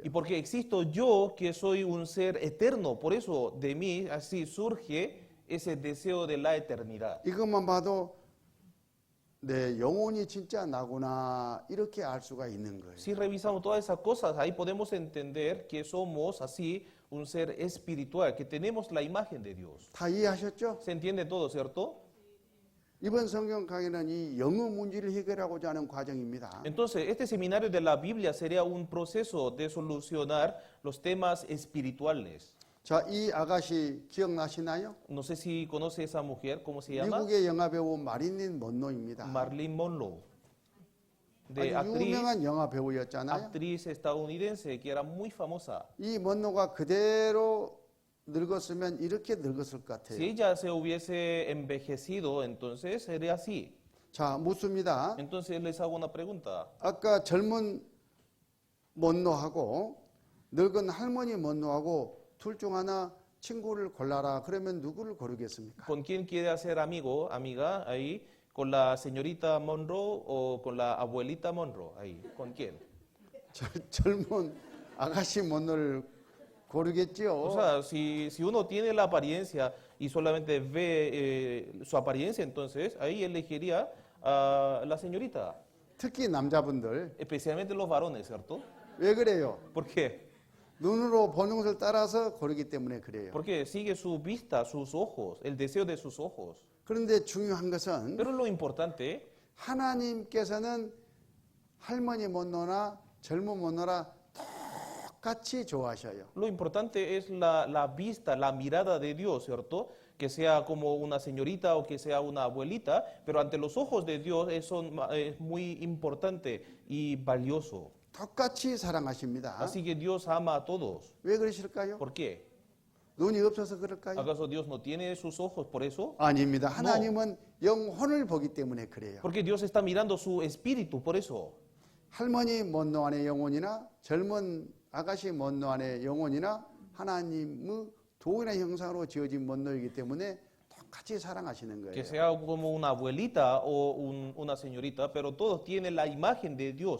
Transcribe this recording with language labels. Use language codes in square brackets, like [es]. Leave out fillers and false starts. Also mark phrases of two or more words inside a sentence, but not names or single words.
[es] Y porque existo yo, que soy un ser eterno, por eso de mí así surge ese deseo de la eternidad. [ko] 이것만 봐도 내 영혼이 진짜 나구나 이렇게 알 수가 있는 거예요. [es] Si revisamos todas esas cosas, ahí podemos entender que somos así un ser espiritual, que tenemos la imagen de Dios. [ko] 다 이해하셨죠? [es] ¿Se entiende todo, cierto? [ko] 이번 성경 강의는 이 영의 문제를 해결하고자 하는 과정입니다. [es] Entonces, este seminario de la Biblia sería un proceso de solucionar los temas espirituales. [ko] 자, 이 아가씨 기억나시나요? [es] No sé si conoce esa mujer, ¿cómo se llama? [ko] 미국의 영화 배우 마릴린 먼로입니다. [es] Marilyn Monroe. De [ko] 아주 유명한 영화 배우였잖아요. [es] actriz estadounidense que era muy famosa. [ko] 이 먼로가 그대로 늙었으면 이렇게 늙었을 것 [es] Si [ko] 같아요. [es] ella se hubiese envejecido, entonces sería así. [ko] 자, 묻습니다. [es] Entonces les hago una pregunta. [ko] 아까 젊은 먼로하고 늙은 할머니 먼로하고 둘 중 하나 친구를 골라라. 그러면 누구를 고르겠습니까? [es] ¿Con quién quiere hacer amigo, amiga, ahí? ¿Con la señorita Monroe o con la abuelita Monroe? Ahí, ¿con quién? [ko] 젊은 아가씨 먼로를 고르겠죠. [es] O sea, si uno tiene la apariencia y solamente ve su apariencia, entonces ahí elegiría a la señorita, [ko] 특히 남자분들 [es] especialmente los varones, ¿cierto? [ko] 왜 그래요? [es] ¿Por qué? [ko] 눈으로 보는 것을 따라서 고르기 때문에 그래요. [es] Porque sigue su vista, sus ojos, el deseo de sus ojos. [ko] 그런데 중요한 것은 [es] Pero lo importante, [ko] 하나님께서는 할머니 먼로나 젊은 먼로나 똑같이 좋아하셔요. [es] lo importante es la vista, la mirada de Dios, ¿cierto? Que sea como una señorita o que sea una abuelita, pero ante los ojos de Dios eso es muy importante y valioso. [ko] 똑같이 사랑하십니다. [es] Así que Dios ama a todos. [ko] 왜 그러실까요? [es] ¿Por qué? [ko] 눈이 없어서 그럴까요? [es] ¿Acaso Dios no tiene sus ojos por eso? [ko] 아닙니다. 하나님은 영혼을 보기 때문에 그래요. [es] Porque Dios está mirando su espíritu, por eso. [ko] 할머니 먼로 안의 영혼이나 젊은 아가씨 먼로 안의 영혼이나 하나님의 동일한 형상으로 지어진 먼로이기 때문에 똑같이 사랑하시는 [es] Que [ko] 거예요. [es] sea como una abuelita o una señorita, pero todos tienen la imagen de Dios.